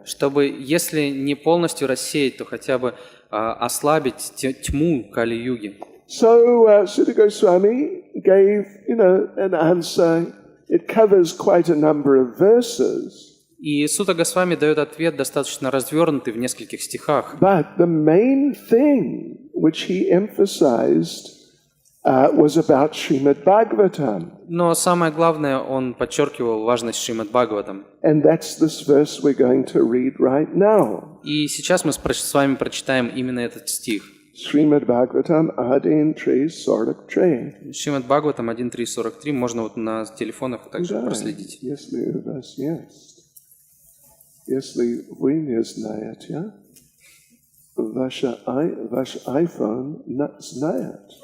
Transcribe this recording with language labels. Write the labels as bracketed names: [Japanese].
[Russian] Чтобы, если не полностью рассеять, то хотя бы ослабить тьму Кали-юги. [English] So Sutta Goswami gave, an answer. It covers quite a number of verses. [Russian] И Сутта Госвами дает ответ достаточно развернутый в нескольких стихах. [English] But the main thing which he emphasized was about Shrimad Bhagavatam. [Russian] Но самое главное, он подчеркивал важность Шримад Бхагаватам. [English] And that's this verse we're going to read right now. [Russian] И сейчас мы с вами прочитаем именно этот стих. [English] Shrimad Bhagavatam Adin 3:43. [Russian] Шримад Бхагаватам 1.3.43. Можно вот на телефонах также проследить. Если у вас есть. Если вы не знаете, ваш iPhone знает.